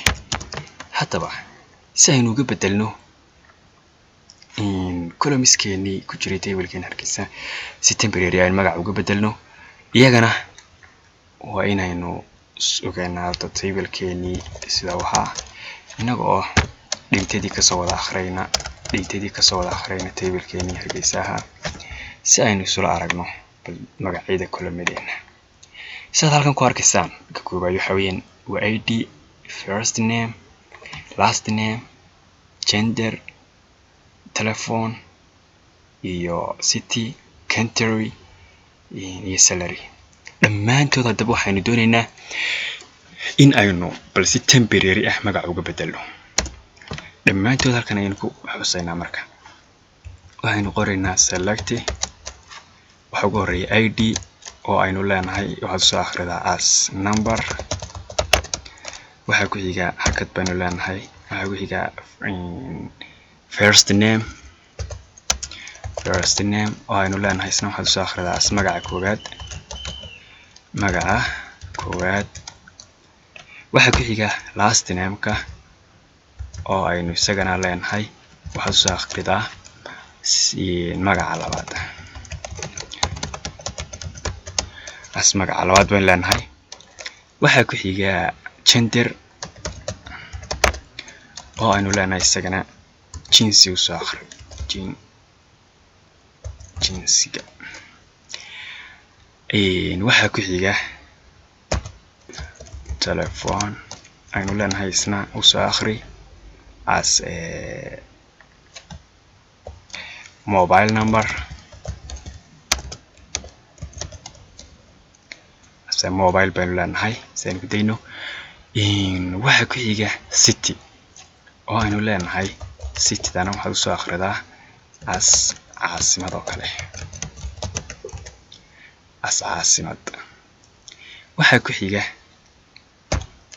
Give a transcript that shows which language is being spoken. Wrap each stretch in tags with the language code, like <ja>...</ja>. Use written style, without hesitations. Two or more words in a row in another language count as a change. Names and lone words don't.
<so>haddaba si aynu uga bedelno in columns-keeni ku jiray table-keen Hargeysa si temporary ah magac uga bedelno iyagana waa inaynu ogaanaa table-keeni sida waxa inaga oo dhigtadii ka soo wada akhriyna table-keeni Hargeysa si aynu isla aragno magacyada column-yadeena. sidaad halkan ku arkaysaan ka koobaad waxa weeyaan waa</so> <en>id first name last name gender telephone</en> <so>iyo</so> <en>city country</en> <so>iyo salary. dhammaantood haddaba waxaynu doonaynaa in aynu bal si temporary ah magac uga bedelno. dhammaantood halkan ayaynu ku xusaynaa marka waxaynu qoraynaa select waxa ugu horeeya id oo aynu leenahay waxaad soo akhridaa</so> <en>as number</en> <so>waxa ku xiga hakad baynu leenahay waxa ku xiga</so> <en>first name</en> <so>oo aynu leenahay isna waxaad soo akhridaa as magaca koobaad waxa ku xiga</so> <en>last name-</en> <so>ka oo aynu isagana leenahay waxaad soo akhridaa si magaca labaad as magaca labaad baynu leenahay waxa ku xiga gender oo aynu leenahay isagana jinsi u soo akhri jinsiga waxa ku xiga telephone aynu leenahay isna u soo akhri as</so> <en>mobile number mobile</en> <so>baynu leenahay saynu ku dayno waxa ku xiga city oo aynu leenahay city-dana waxaad u soo akhridaa as caasimad oo kale as caasimad waxa ku xiga</so>